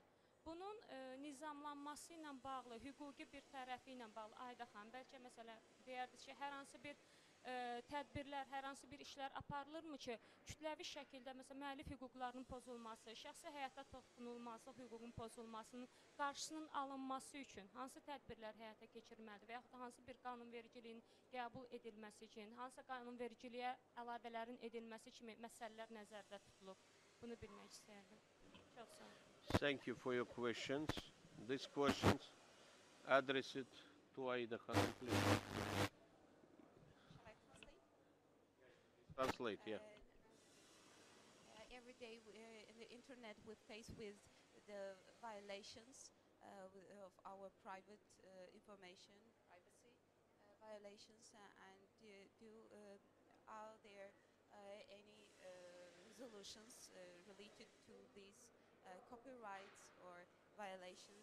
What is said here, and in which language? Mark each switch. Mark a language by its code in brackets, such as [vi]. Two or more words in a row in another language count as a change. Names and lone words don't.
[az] Bunun nizamlanması ilə bağlı, hüquqi bir tərəfi ilə bağlı Ayda xanım, bəlkə məsələ deyərdiniz ki, hər hansı bir tədbirlər, hər hansı bir işlər aparılırmı ki, kütləvi şəkildə məsələn müəllif hüquqlarının pozulması, şəxsi həyata toxunulmazlıq hüququnun pozulmasının qarşısının alınması üçün hansı tədbirlər həyata keçirilməlidir və yaxud da hansı bir qanunvericiliyin qəbul edilməsi üçün, hansı qanunvericiliyə əlavələrin edilməsi kimi məsələlər nəzərdə tutulub? Bunu bilmək istəyərdim. Çox sağ olun. [en] Thank you for your questions. These questions addressed to Aida Khan, please. Translate, yeah. Every day in the internet we're faced with the violations of our private information, privacy violations, and are there any resolutions related to these copyrights or violations?